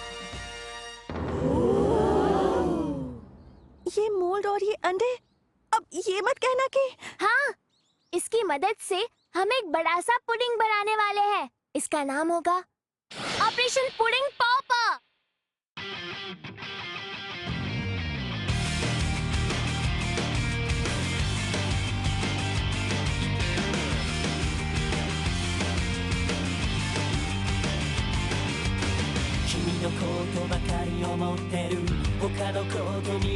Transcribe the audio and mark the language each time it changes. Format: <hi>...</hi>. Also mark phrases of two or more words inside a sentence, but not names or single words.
<hi>ये मोल्ड और ये अंडे, अब ये मत कहना कि हाँ, इसकी मदद से हम एक बड़ा सा पुडिंग बनाने वाले हैं। इसका नाम होगा ऑपरेशन पुडिंग पॉपर।</hi> <ja>君のことばかり思ってる他のこと見</ja>